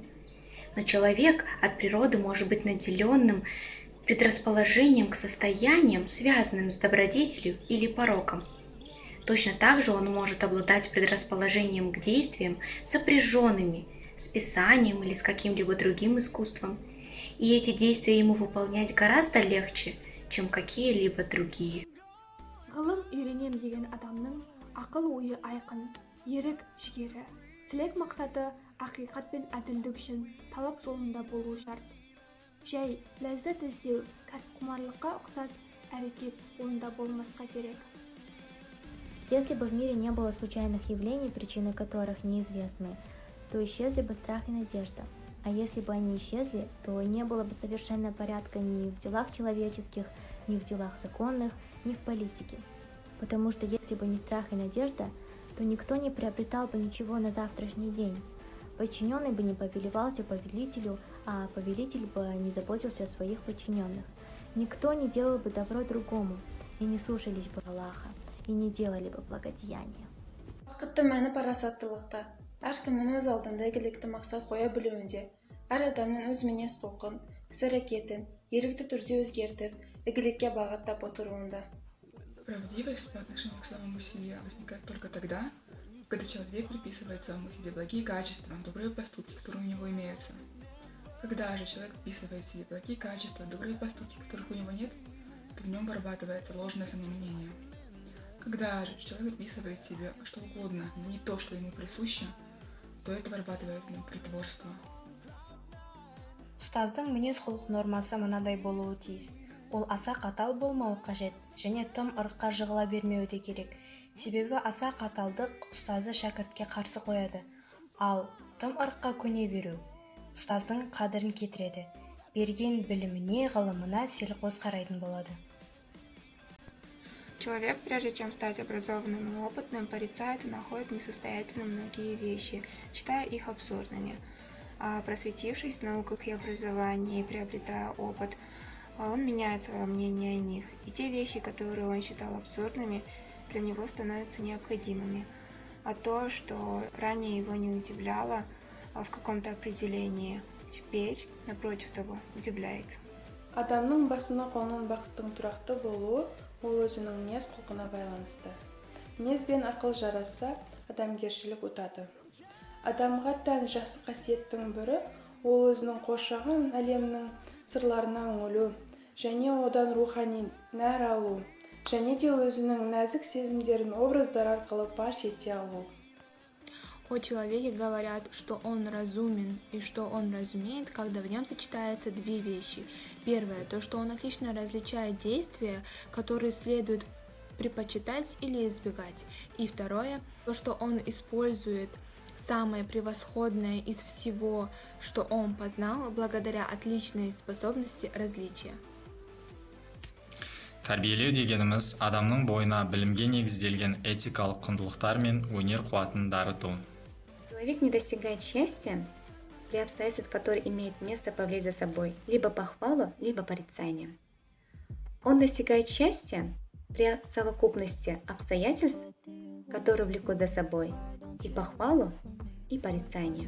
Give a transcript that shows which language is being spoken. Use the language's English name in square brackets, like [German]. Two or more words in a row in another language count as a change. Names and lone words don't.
[Russian] Но человек от природы может быть наделенным предрасположением к состояниям, связанным с добродетелью или пороком. Точно так же он может обладать предрасположением к действиям, сопряженными с писанием или с каким-либо другим искусством. И эти действия ему выполнять гораздо легче, чем какие-либо другие. [Kazakh] Ғылым үйренем деген адамның ақыл ойы айқын, ерік жігері, тілек мақсаты ақиқат пен әділдік үшін талап жолында болуы шарт. Жай ләззат іздеу, кәсіпқұмарлыққа ұқсас әрекет ойында болмасқа керек. [Russian] Если бы в мире не было случайных явлений, причины которых неизвестны, то исчезли бы страх и надежда. А если бы они исчезли, то не было бы совершенно порядка ни в делах человеческих, ни в делах законных, ни в политике. Потому что если бы не страх и надежда, то никто не приобретал бы ничего на завтрашний день. Подчиненный бы не повелевался повелителю, а повелитель бы не заботился о своих подчиненных. Никто не делал бы добро другому, и не слушались бы Аллаха, и не делали бы благодеяния. [Kazakh] Вакытты мәні парасаттылықта, әркімнің өз алдында игілікті мақсат қоя білуінде, әр адамның өз мінез құлқын, іс-әрекетін ерікті түрде өзгертіп, игілікке бағыттап отыруында. [Russian] Правдивость по отношению к самому себе возникает только тогда, когда человек приписывает самому себе благие качества, добрые поступки, которые у него имеются. Когда же человек приписывает себе благие качества, добрые поступки, которых у него нет, то в нем вырабатывается ложное самомнение. Когда же человек приписывает себе что угодно, но не то, что ему присуще, то это вырабатывает в нем притворство. [Kazakh] Ұстаздың мінез құлық нормасы мынадай болуы тиіс. Ол аса қатал болмауы қажет, және тым ырыққа жығыла бермеуі де керек. Себебі аса қаталдық ұстазы шәкіртке қарсы қояды. Ал тым ырыққа көне беру ұстаздың қадірін кетіреді. Берген біліміне, ғылымына селқос қарайтын болады. [Russian] Человек, прежде чем стать образованным и опытным, порицает и находит несостоятельными многие вещи, считая их абсурдными. А просветившись в науках и образовании, приобретая опыт, он меняет свое мнение о них, и те вещи, которые он считал абсурдными, для него становятся необходимыми. А то, что ранее его не удивляло в каком-то определении, теперь, напротив того, удивляет. [Kazakh] Адамның басына қонған бақыттың тұрақты болуы ол өзінің мінез құлқына байланысты. Мінез бен ақыл жараса, адамгершілік ұтады. Адамға тән жақсы қасиеттің бірі ол өзінің қоршаған әлемнің сырларына үңілу, және одан рухани нәр алу, және де өзінің нәзік сезімдерін образдар арқылы паш ете алу. [Russian] О человеке говорят, что он разумен и что он разумеет, когда в нем сочетаются две вещи. Первое, то, что он отлично различает действия, которые следует предпочитать или избегать. И второе, то, что он использует самое превосходное из всего, что он познал, благодаря отличной способности различия. [Kazakh] Тәрбиелеу дегеніміз адамның бойына білімге негізделген этикалық құндылықтар мен өнер қуатын дарыту. [Russian] Человек не достигает счастья при обстоятельствах, которые имеют место повлечь за собой либо похвалу, либо порицание. Он достигает счастья при совокупности обстоятельств, которые влекут за собой и похвалу, и порицание.